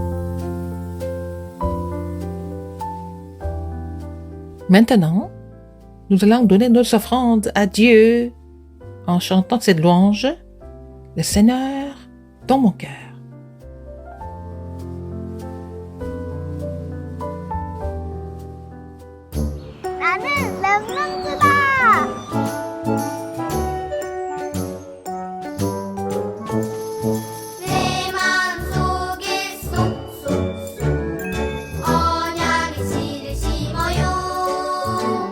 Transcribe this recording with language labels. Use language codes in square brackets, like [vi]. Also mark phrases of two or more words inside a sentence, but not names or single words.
[fr] Maintenant, nous allons donner nos offrandes à Dieu en chantant cette louange, le Seigneur dans mon cœur. [ko] 나는 랩런트다. 내 마음속에 쏙쏙쏙 언약의 씨를 심어요.